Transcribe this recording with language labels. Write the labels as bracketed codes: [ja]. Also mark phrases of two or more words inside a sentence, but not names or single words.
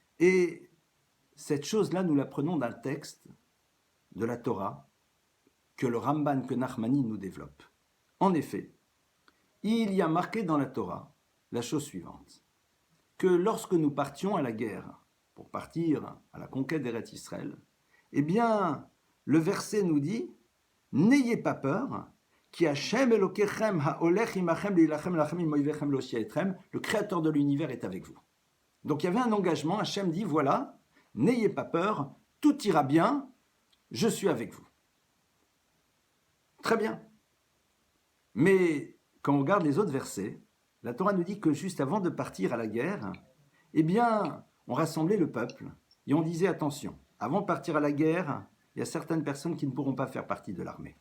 [fr] Et cette chose-là, nous l'apprenons d'un texte de la Torah que le Ramban, que Nachmani nous développe. En effet, il y a marqué dans la Torah la chose suivante, que lorsque nous partions à la guerre, pour partir à la conquête d' [he] ארץ ישראל, [fr] eh bien, le verset nous dit « N'ayez pas peur, [he] כי השם אלוקיכם ההולך עמכם להלחם לכם עם אויביכם לא שיעטרם » [fr] le Créateur de l'univers est avec vous. Donc il y avait un engagement, Hashem dit « Voilà, n'ayez pas peur, tout ira bien, je suis avec vous. » Très bien. Mais quand on regarde les autres versets, la Torah nous dit que juste avant de partir à la guerre, eh bien, on rassemblait le peuple et on disait attention, avant de partir à la guerre, il y a certaines personnes qui ne pourront pas faire partie de l'armée.